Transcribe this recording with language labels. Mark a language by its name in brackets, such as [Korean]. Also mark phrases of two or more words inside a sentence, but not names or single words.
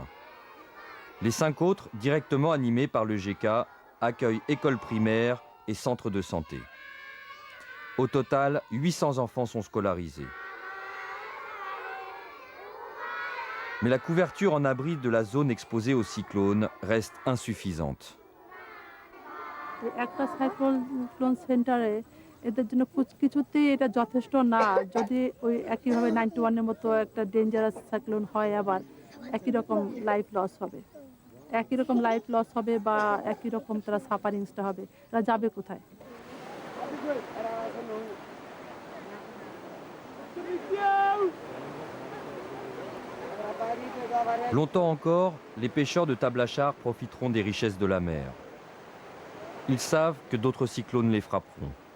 [French] Les 5 autres, directement animés par le GK, accueillent écoles primaires et centres de santé. Au total, 800 enfants sont scolarisés. Mais la couverture en abri de la zone exposée au cyclone reste insuffisante. [Bangla] একটা সাইক্লোন সেন্টারে এদের জন্য কিছুতেই এটা যথেষ্ট না। যদি ওই একইভাবে 91-এর মতো একটা [English] dangerous cyclone [Bangla] হয়, আবার একই রকম [English] life loss [Bangla] হবে, একই রকম [English] life loss [Bangla] হবে বা একই রকম তারা সাফারিংসটা হবে, তারা যাবে কোথায়? [French] Longtemps encore, les pêcheurs de Tablachar profiteront des richesses de la mer. Ils savent que d'autres cyclones les frapperont.